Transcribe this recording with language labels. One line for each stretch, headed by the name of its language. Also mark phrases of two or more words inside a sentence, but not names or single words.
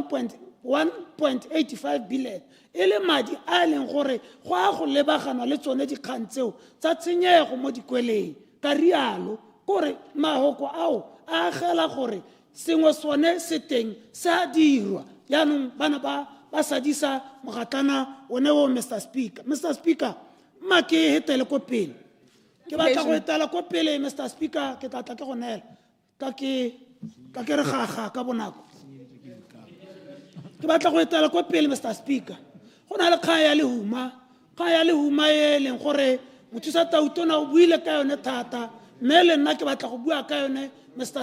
Tswana: 1.85 billion e le madi a leng gore go a go lebaganwa le tsone dikgang tseo tsa tshenyego mo dikweleng ka rialo kore mahoko ao a agela gore sengwe sone se teng se a dirwa jaanong bana ba sadisa mogatlana one o Mr. Speaker. Mr. Speaker, mma ke hetele ko pele ke batla go etela ko pele Mr. Speaker ke tla tla ke go neela ka ke re gaga ka bonako ke batla go etela ko pele Mr. Speaker go na le kgaya ya lehuma e leng gore mothusa tautona o buile ka yone thata mme le nna ke batla go bua ka yone Mr.